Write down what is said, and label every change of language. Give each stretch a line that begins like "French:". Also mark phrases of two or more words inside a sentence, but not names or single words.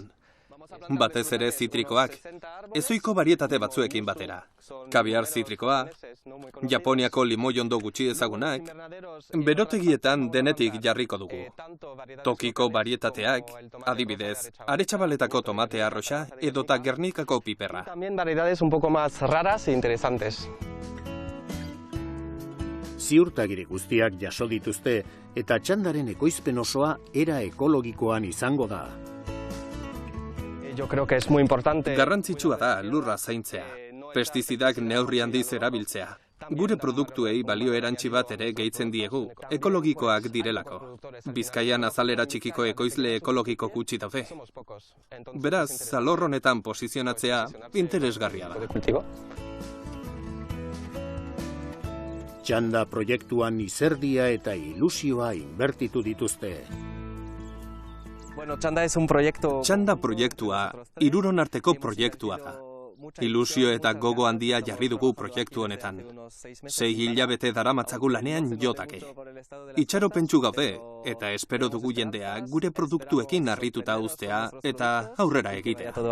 Basque: Batez ere zitrikoak, ezoiko barietate batzuekin batera. Kabiar zitrikoa, Japoniako limoiondo gutxi ezagunak, berotegietan denetik jarriko dugu. Tokiko barietateak, adibidez, Aretxabaletako tomate arroxa edota Gernikako piperra.
Spanish: También variedades un poco más raras e interesantes.
Basque: Ziurtagiri guztiak jaso dituzte eta txandaren ekoizpen osoa era ekologikoan izango da.
Spanish: Yo creo que es muy importante.
Basque: Garrantzitsua da lurra zaintzea. Pestizidak neurri handiz erabiltzea. Gure produktuei balio erantsi bat ere gehitzen diegu, ekologikoak direlako. Bizkaian azalera txikiko ekoizle ekologiko gutxi daude. Beraz, alor honetan posizionatzea interesgarria da. Txanda proiektuan izerdia eta ilusioa inbertitu dituzte.
Spanish: Bueno, Txanda es un proyecto.
Basque: Txanda proiektua, hiruron arteko proiektua da. Ilusio eta gogo handia jarri dugu proiektu honetan. 6 hilabete daramatzagu lanean jotake. Itxaropentsu gaude eta espero dugu jendea gure produktuekin harrituta uztea eta aurrera egitea.